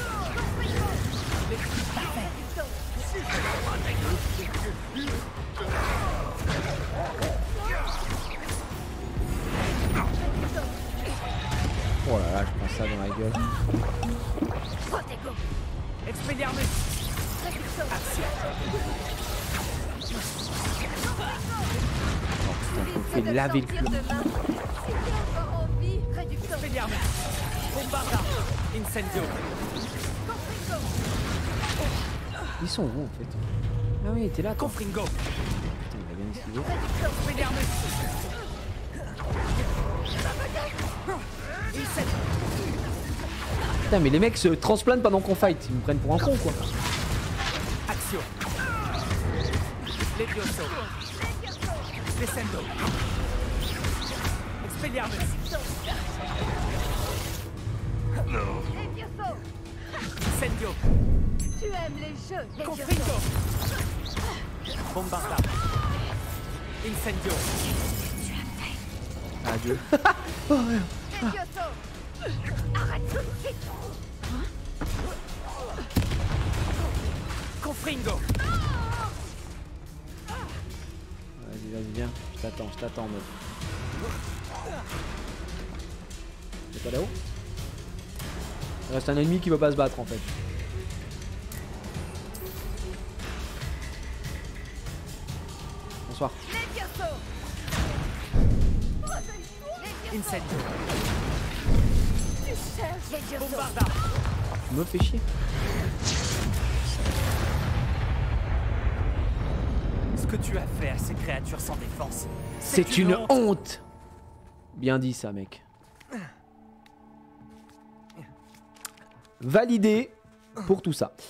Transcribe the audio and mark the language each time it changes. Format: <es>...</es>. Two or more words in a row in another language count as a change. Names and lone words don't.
<fr>Oh là là, je prends ça dans la gueule. Expelliarmus. Action. On fait laver le cul. Expelliarmus. Bombarda. Incendio. Ils sont où en fait? Ah oui, t'es là toi. Confringo. Putain, il a bien esquivé. Expelliarmus. Putain, mais les mecs se transplantent pendant qu'on fight. Ils me prennent pour un con quoi. Action. Levioso. Descendo. Expelliarmus. Incendio. Tu aimes les jeux, les Confringo. Bombarda. Incendio. Adieu. Arrête tout de suite. Confringo. Vas-y, vas-y, viens. Je t'attends, meuf. T'es pas là-haut? Il reste un ennemi qui veut pas se battre en fait. Bonsoir. Incendio. Bombarda. Tu me fais chier. Ce que tu as fait à ces créatures sans défense, C'est une honte. Bien dit ça, mec. Validé pour tout ça.</fr>